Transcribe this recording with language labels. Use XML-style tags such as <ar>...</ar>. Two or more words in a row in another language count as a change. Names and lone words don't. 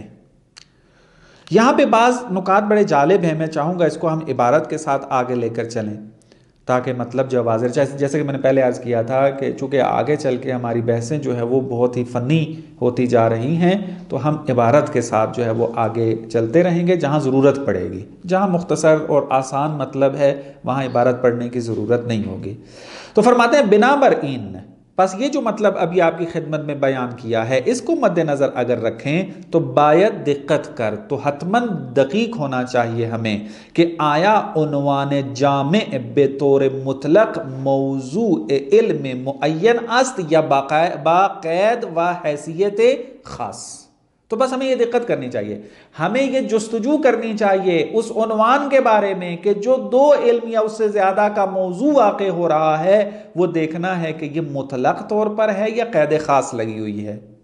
<ur>یہاں پہ بعض نکات بڑے جالب ہیں، میں چاہوں گا اس کو ہم عبارت کے ساتھ آگے لے کر چلیں تاکہ مطلب جو واضح، جیسے کہ میں نے پہلے عرض کیا تھا کہ چونکہ آگے چل کے ہماری بحثیں جو ہے وہ بہت ہی فنی ہوتی جا رہی ہیں، تو ہم عبارت کے ساتھ جو ہے وہ آگے چلتے رہیں گے۔ جہاں ضرورت پڑے گی، جہاں مختصر اور آسان مطلب ہے، وہاں عبارت پڑھنے کی ضرورت نہیں ہوگی۔ تو فرماتے ہیں</ur> <fa>بنا برئین،</fa> <ur>پس یہ جو مطلب ابھی آپ کی خدمت میں بیان کیا ہے، اس کو مد نظر اگر رکھیں تو</ur> <fa>باید دقت کر،</fa> <ur>تو حتماً دقیق ہونا چاہیے ہمیں کہ</ur> <fa>آیا عنوان جامع بطور مطلق موضوع علم معین است یا باقید و حیثیت خاص۔</fa> <ur>تو بس ہمیں یہ دقت کرنی چاہیے، ہمیں یہ جستجو کرنی چاہیے اس عنوان کے بارے میں کہ جو دو علم یا اس سے زیادہ کا موضوع واقع ہو رہا ہے، وہ دیکھنا ہے کہ یہ مطلق طور پر ہے یا قید خاص لگی ہوئی ہے۔</ur>